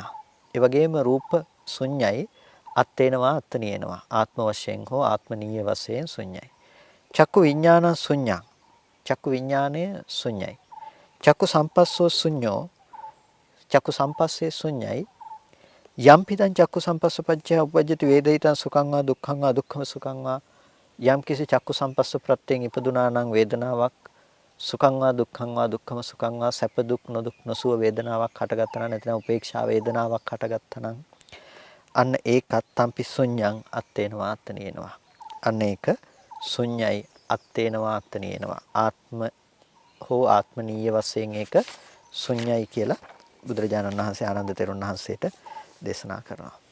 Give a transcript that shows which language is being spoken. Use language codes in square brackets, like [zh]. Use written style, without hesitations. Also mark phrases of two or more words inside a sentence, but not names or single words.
[si] ඒ වගේම රූප ශුන්‍යයි [pi] අත්තේනවා අත්තනියේනවා [si] ආත්ම වශයෙන් හෝ ආත්මනීය වශයෙන් ශුන්‍යයි. [pi] චක්කු විඥාන ශුන්‍යා. [si] චක්කු විඥානය ශුන්‍යයි. [pi] චක්කු සම්පස්සෝ ශුන්‍යෝ. [si] චක්කු සම්පස්සේ ශුන්‍යයි. [pi] යම් පිටං චක්කු සම්පස්සපච්චය උපජ්ජති වේදිතං සුඛං වා දුක්ඛං වා දුක්ඛම සුඛං වා යම් කිසි චක්කු [si] සම්පස්ස ප්‍රත්‍යයෙන් ඉපදුනා නම් වේදනාවක් [pi] සුඛං වා දුක්ඛං වා දුක්ඛම සුඛං වා [si] සැප දුක් නොදුක් නොසුව වේදනාවක් හටගත්තා නම් නැත්නම් උපේක්ෂා වේදනාවක් හටගත්තා නම් අන්න ඒකත් [pi] තම්පි ශුන්‍යං අත්තේනවා අත්තනියනවා [si] අන්න ඒක ශුන්‍යයි [pi] අත්තේනවා අත්තනියනවා [si] ආත්ම හෝ ආත්මනීය වශයෙන් ඒක ශුන්‍යයි කියලා බුදුරජාණන් වහන්සේ ආනන්ද තෙරුන් වහන්සේට දේශනා කරනවා.